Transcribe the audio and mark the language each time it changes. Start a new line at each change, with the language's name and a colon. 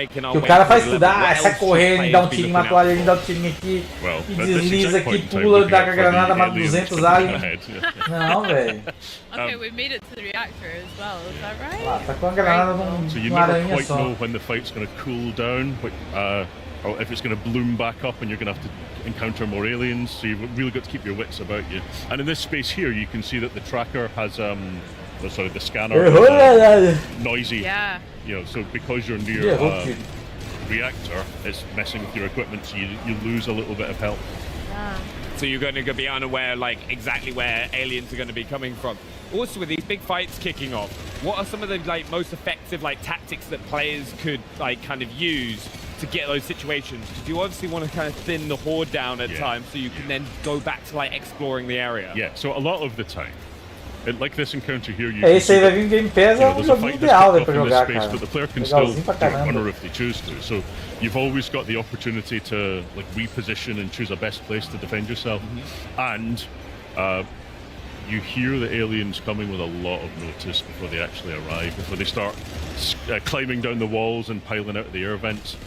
Portuguese: Que o cara faz tudo, sai correndo, dá um tirinho, mata o alien, dá um tirinho aqui, e desliza aqui, pula, dá com a granada, mata 200 aliens. Não, velho.
English: Okay, we made it to the reactor as well, is that right?
Portuguese: Lá, tá com a granada num aranha só.
English: So you never quite know when the fight's going to cool down. Or if it's going to bloom back up and you're going to have to encounter more aliens, so you've really got to keep your wits about you. And in this space here, you can see that the tracker has, the scanner is noisy. Yeah. You know, so because you're near a reactor, it's messing with your equipment, so you lose a little bit of health. Yeah. So you're going to be unaware, like, exactly where aliens are going to be coming from. Also, with these big fights kicking off, what are some of the like most effective like tactics that players could like kind of use to get those situations? Because you obviously want to kind of thin the horde down at times, so you can then go back to like exploring the area. Yeah. So a lot of the time, Like this encounter here, you
Portuguese: esse aí vai vir Game Pass, é um joguinho ideal pra jogar, cara.
English: But the player can
Portuguese: Legalzinho
English: still
Portuguese: pra caramba.
English: runner if they choose to. So you've always got the opportunity to like reposition and choose a best place to defend yourself. And you hear the aliens coming with a lot of notice before they actually arrive, before they start climbing down the walls and piling out of the air vents.